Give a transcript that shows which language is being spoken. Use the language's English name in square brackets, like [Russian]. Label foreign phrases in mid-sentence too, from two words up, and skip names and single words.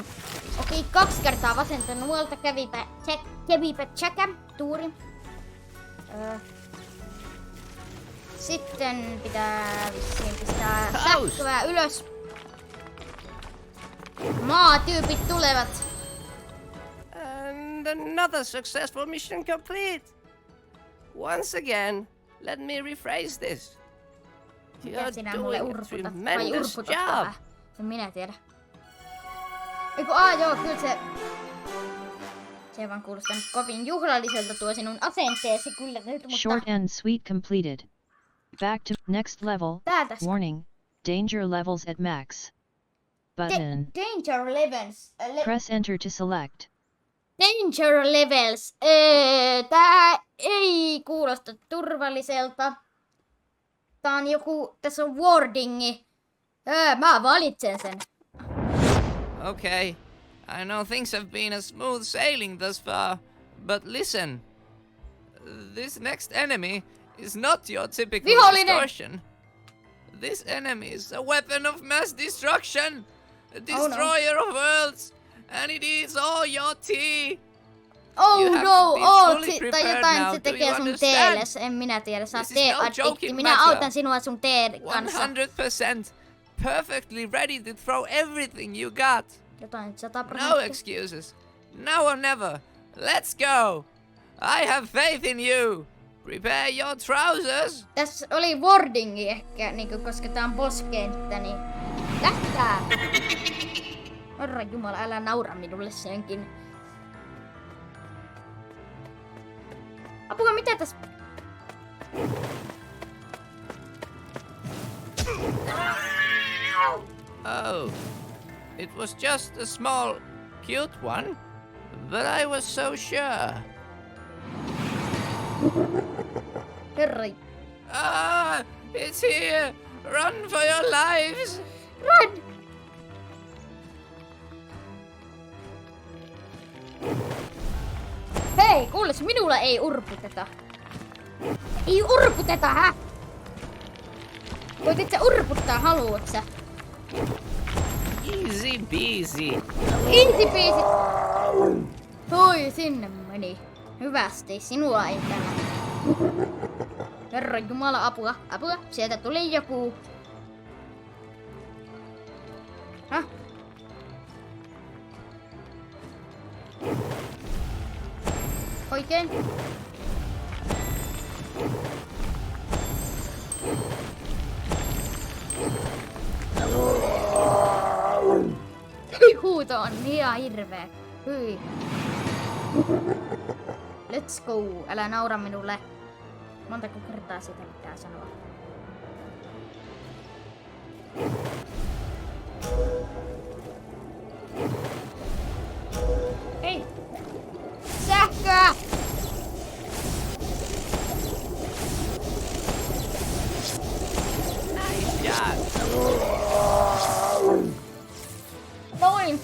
[Finnish] Okei, 2 kertaa vasenta nuolta kävipä tsäkä, tuuri. Sitten pitää vissiin pistää sähköä ylös. Maatyypit tulevat. [English] And another successful mission complete. Once again, let me rephrase this. [Finnish] Mitä sinä mulle [English] doing a [Finnish] urputat? Vai [English] tremendous [Finnish] urputat [English] job. [Finnish] vähän? En minä tiedä. Eiku, joo, kyllä se... Se ei vaan kuulostanut kovin juhlalliselta tuo sinun asenteesi kyllä nyt, mutta... [English] Short and sweet completed. Back to next level. [Finnish] Täältä. [English] Warning. Danger levels at max. Button. Danger levels. Press enter to select. Danger levels. [Finnish] Tää ei kuulosta turvalliselta. Tää on joku... Tässä on wardingi. Mä valitsen sen. [English] Okay, I know things have been a smooth sailing thus far, but listen. This next enemy is not your typical [Finnish] Vihollinen! [English] distortion. This enemy is a weapon of mass destruction, a destroyer of worlds, and it eats all your tea. Oh You have no, to be fully [Finnish] tai [English] prepared [Finnish] jotain [English] now, [Finnish] se [English] do [Finnish] tekee [English] you [Finnish] sun [English] understand? [Finnish] teelle. En minä tiedä, sä oot [English] This is no [Finnish] tee-addikti. [English] joking [Finnish] Minä [English] matter. [Finnish] autan sinua sun teen kanssa. [English] 100%, perfectly ready to throw everything you got. [Finnish] Jotain 100%. [English] No excuses. Now or never. Let's go. I have faith in you. Prepare your trousers. [Finnish] Tässä oli wardingi ehkä, niinku, koska tää on boss-kenttä, niin... Lähtää! Herra Jumala, älä naura minulle senkin. Apua, mitä tässä... [English] Oh, it was just a small, cute one, but I was so sure. [Finnish] Herra... [English] Ah, it's here. Run for your lives. Run! [Finnish] Hei, kuules, minulla ei urputeta. Ei urputeta, hä? Voit sä urputtaa, haluat sä? [English] Easy peasy. Easy peasy. [Finnish] Toi, sinne meni. Hyvästi, sinua ei tällä. Herra Jumala, apua, apua. Sieltä tuli joku. Häh? Oikein. Huuto on ihan hirveä. Hyi. [English] Let's go. [Finnish] Älä naura minulle. Montako kertaa sitä pitää sanoa? Hei! Sähköä! Noin!